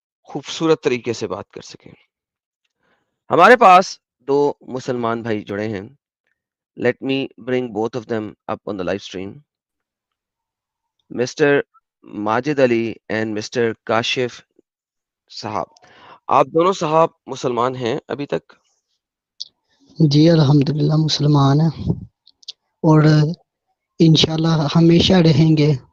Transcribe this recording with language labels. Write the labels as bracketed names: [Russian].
[Urdu] خوبصورت طریقے سے بات کر سکیں. ہمارے پاس 2 مسلمان بھائی جڑے ہیں. [English] Let me bring both of them up on the live stream. [Urdu] Mister Majid Ali and mister Kashif صاحب. آپ دونوں صاحب مسلمان ہیں ابھی تک؟ جی الحمدللہ مسلمان ہیں اور انشاءاللہ ہمیشہ رہیں گے.